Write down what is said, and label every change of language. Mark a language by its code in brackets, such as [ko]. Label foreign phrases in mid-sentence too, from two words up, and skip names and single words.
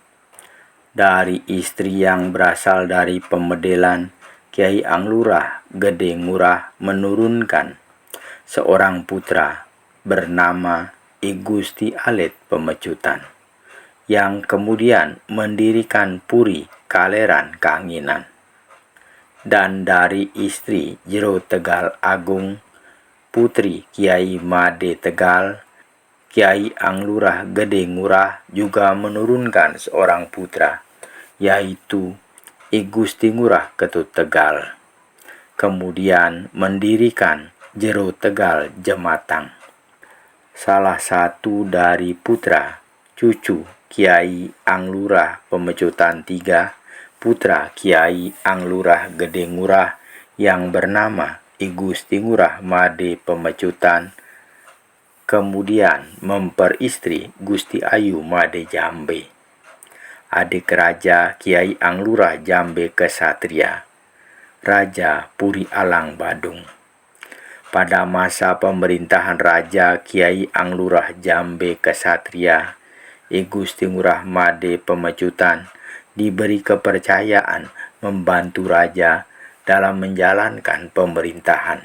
[id] Dari istri yang berasal dari Pemedelan, Kiai Anglurah Gede Ngurah menurunkan seorang putra bernama I Gusti Alit Pemecutan, yang kemudian mendirikan Puri Kaleran Kanginan. Dan dari istri Jero Tegal Agung, putri Kiai Made Tegal, Kiai Anglurah Gede Ngurah juga menurunkan seorang putra, yaitu I Gusti Ngurah Ketut Tegal. Kemudian mendirikan Jero Tegal Jematang. Salah satu dari putra cucu Kiai Anglurah Pemecutan III, putra Kiai Anglurah Gede Ngurah yang bernama I Gusti Ngurah Made Pemecutan, kemudian memperistri Gusti Ayu Made Jambe, adik Raja Kiai Anglurah Jambe Kesatria, Raja Puri Alang Badung. Pada masa pemerintahan Raja Kiai Anglurah Jambe Kesatria, I Gusti Ngurah Made Pemecutan diberi kepercayaan membantu raja dalam menjalankan pemerintahan.